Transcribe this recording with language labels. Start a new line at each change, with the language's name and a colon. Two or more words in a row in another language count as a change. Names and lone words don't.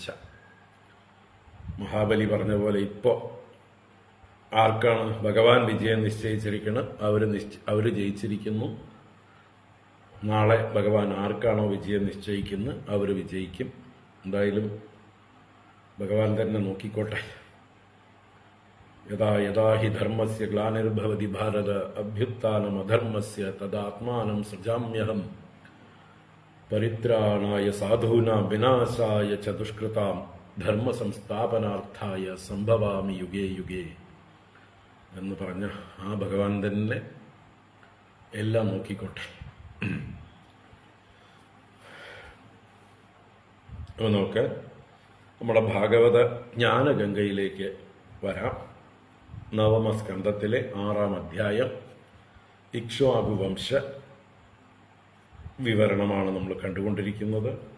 Malayalam: മഹാബലി പറഞ്ഞ പോലെ ഇപ്പോൾ ആർക്കാണ് ഭഗവാൻ വിജയം നിശ്ചയിച്ചിരിക്കുന്നത്, അവർ ജയിച്ചിരിക്കുന്നു. നാളെ ഭഗവാൻ ആർക്കാണോ വിജയം നിശ്ചയിക്കുന്നത് അവർ വിജയിക്കും. എന്തായാലും ഭഗവാൻ തന്നെ നോക്കിക്കോട്ടെ.
Sanskrit: യഥാ യഥാ ഹി ധർമ്മസ്യ ഗ്ലാനിർഭവതി ഭാരത അഭ്യുത്ഥാനം അധർമ്മസ്യ തദാത്മാനം സൃജാമ്യഹം പരിത്രാണായ സാധൂനാം വിനാശായ ച ദുഷ്കൃതാം ധർമ്മ സംസ്ഥാപനാർത്ഥായ സംഭവാമി യുഗേ യുഗേ
Malayalam: എന്ന് പറഞ്ഞ ആ ഭഗവാൻ തന്നെ എല്ലാം നോക്കിക്കോട്ടെ. അപ്പോൾ നമുക്ക് നമ്മുടെ ഭാഗവത ജ്ഞാനഗംഗയിലേക്ക് വരാം. നവമസ്കന്ധത്തിലെ 6-ാം അധ്യായം ഇക്ഷ്വാകുവംശ വിവരണമാണ് നമ്മൾ കണ്ടുകൊണ്ടിരിക്കുന്നത്.